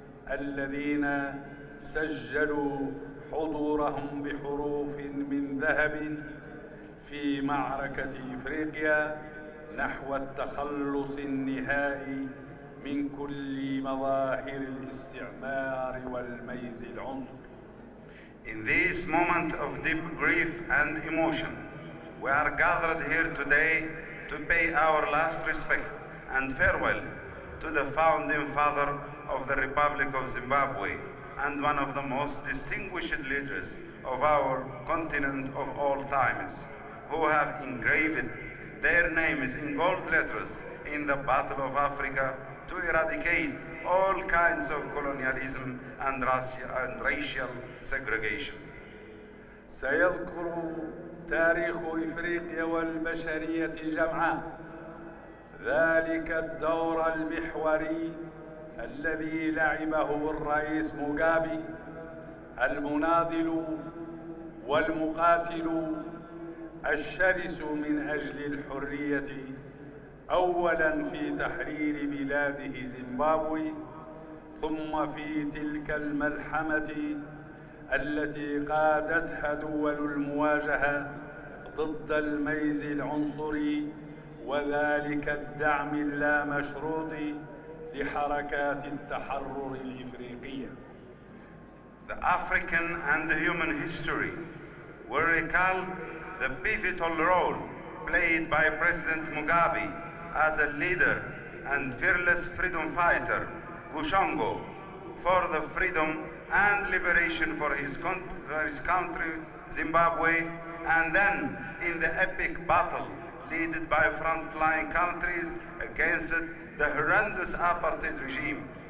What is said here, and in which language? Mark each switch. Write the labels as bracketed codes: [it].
[ar] الذين سجلوا حضورهم بحروف من ذهب في معركة إفريقيا نحو التخلص النهائي من كل مظاهر الاستعمار والميز العنصري. [en] In this moment of deep grief and emotion, we are gathered here today to pay our last respect and farewell to the founding father of the Republic of Zimbabwe and one of the most distinguished leaders of our continent of all times, who have engraved their names in gold letters in the Battle of Africa to eradicate all kinds of colonialism and racial segregation. [ar] سيذكر تاريخ إفريقيا والبشرية جمعاء ذلك الدور المحوري الذي لعبه الرئيس موغابي المناضل والمقاتل الشرس من أجل الحرية، أولاً في تحرير بلاده زيمبابوي، ثم في تلك الملحمة التي قادتها دول المواجهة ضد الميز العنصري وذلك الدعم اللامشروط لحركات التحرر الإفريقية. [en] The African and the human history will recall the pivotal role played by President Mugabe as a leader and fearless freedom fighter, Kushango, for the freedom and liberation for his country, Zimbabwe, and then in the epic battle led by frontline countries against the horrendous apartheid regime.